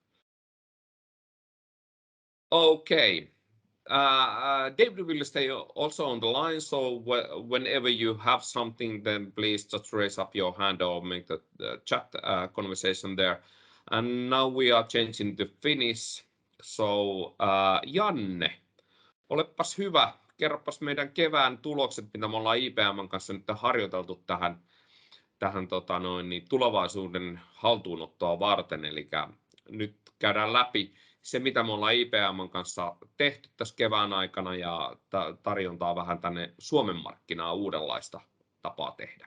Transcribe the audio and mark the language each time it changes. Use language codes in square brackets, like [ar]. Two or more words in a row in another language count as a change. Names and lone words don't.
[en] Okay. David will stay also on the line, so whenever you have something, then please just raise up your hand or make the chat conversation there. And now we are changing to Finnish. [fi] So Janne, olepas hyvä. Kerropas meidän kevään tulokset, mitä me ollaan IBM:n kanssa nyt harjoiteltu tähän tulevaisuuden haltuunottoa varten. Eli nyt käydään läpi se, mitä me ollaan IBM:n kanssa tehty tässä kevään aikana ja tarjontaa vähän tänne Suomen markkinaan uudenlaista tapaa tehdä.